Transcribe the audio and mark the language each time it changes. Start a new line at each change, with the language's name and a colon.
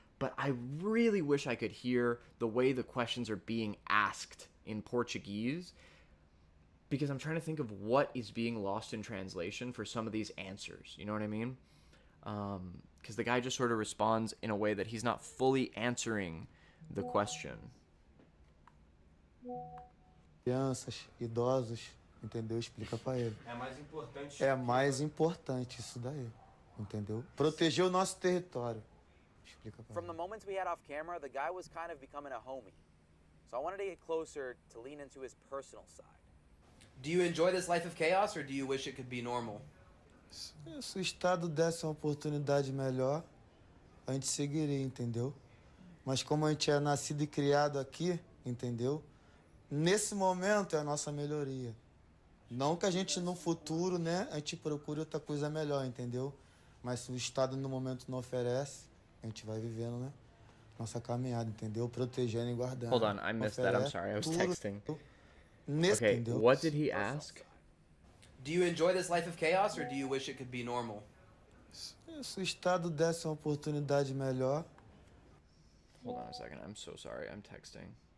English: But I really wish I could hear the way the questions are being asked in Portuguese, because I'm trying to think of what is being lost in translation for some of these answers. You know what I mean? Because the guy just sort of responds in a way that he's not fully answering the question.
Portuguese: Crianças, idosos, entendeu? Explica pra ele. É mais importante. É mais importante isso daí, entendeu? Proteger o nosso território. Explica pra
English: From
Portuguese: ele.
English: the moments we had off camera, the guy was kind of becoming a homie. So I wanted to get closer to lean into his personal side. Do you enjoy this life of chaos, or do you wish it could be normal?
Portuguese: Se o Estado desse uma oportunidade melhor, a gente seguiria, entendeu? Mas como a gente é nascido e criado aqui, entendeu? Nesse momento é a nossa melhoria. Não que a gente no futuro, né, a gente procure outra coisa melhor, entendeu? Mas se o Estado no momento não oferece, a gente vai vivendo, né? Nossa caminhada, entendeu? Protegendo e guardando.
English: Hold on, I missed that. I'm sorry, I was texting.
Portuguese: Nesse,
English: Okay,
Portuguese: entendeu?
English: what did he ask? Do you enjoy this life of chaos, or do you wish it could be normal?
Portuguese: Se o Estado desse uma oportunidade melhor.
English: Hold on a second, I'm so sorry, I'm texting.